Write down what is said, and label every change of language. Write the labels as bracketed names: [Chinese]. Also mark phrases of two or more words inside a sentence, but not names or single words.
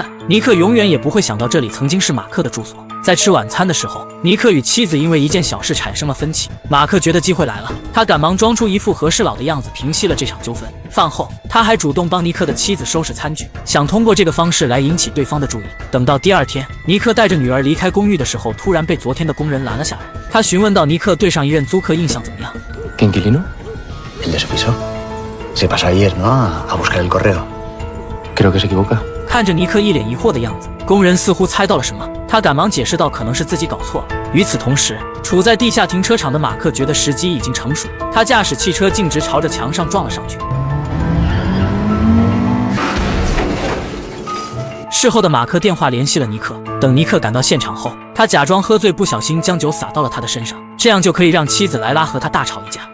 [Chinese] 尼克永远也不会想到这里曾经是马克的住所。在吃晚餐的时候，尼克与妻子因为一件小事产生了分歧，马克觉得机会来了，他赶忙装出一副和事佬的样子，平息了这场纠纷。饭后，他还主动帮尼克的妻子收拾餐具，想通过这个方式来引起对方的注意。等到第二天，尼克带着女儿离开公寓的时候，突然被昨天的工人拦了下来。他询问到尼克对上一任租客印象怎么样。 [Spanish] ¿Qué inquilino? El de su piso. Se pasó ayer, ¿no? A buscar el correo. Creo que se equivoca. [Chinese] 看着尼克一脸疑惑的样子，工人似乎猜到了什么，他赶忙解释道可能是自己搞错了。与此同时，处在地下停车场的马克觉得时机已经成熟，他驾驶汽车径直朝着墙上撞了上去。事后的马克电话联系了尼克，等尼克赶到现场后，他假装喝醉，不小心将酒洒到了他的身上，这样就可以让妻子莱拉和他大吵一架。